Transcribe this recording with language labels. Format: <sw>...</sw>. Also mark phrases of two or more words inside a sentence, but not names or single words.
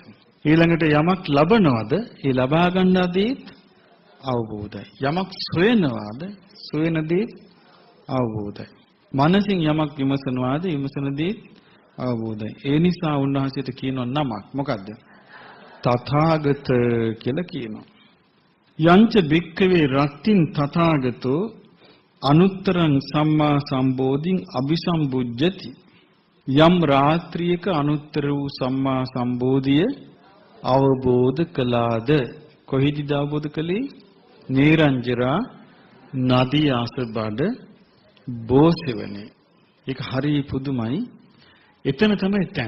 <si>ඊළඟට යමක් ලබනවද ඒ ලබා ගන්නා දේත් අවබෝධයි. යමක් සොයනවාද සොයන දේත් අවබෝධයි. මනසින් යමක් විමසනවාද විමසන දේත් අවබෝධයි. ඒ නිසා උන්වහන්සේට කියනවා නමක් මොකද්ද? තථාගත කියලා කියනවා.</si> <pi>යංච භික්ඛවේ රත්තින් තථාගතෝ අනුත්තරං සම්මා සම්බෝධින් අபிසම්බුජ්ජති.</pi> <si>යම් රාත්‍රියක අනුත්තර වූ සම්මා සම්බෝධිය අවබෝධ කළාද කොහිදද අවබෝධ කළේ? නේරංජරා නදී ආසබඩ බෝසෙවනේ. ඒක හරි පුදුමයි. එතන තමයි තැන.</si>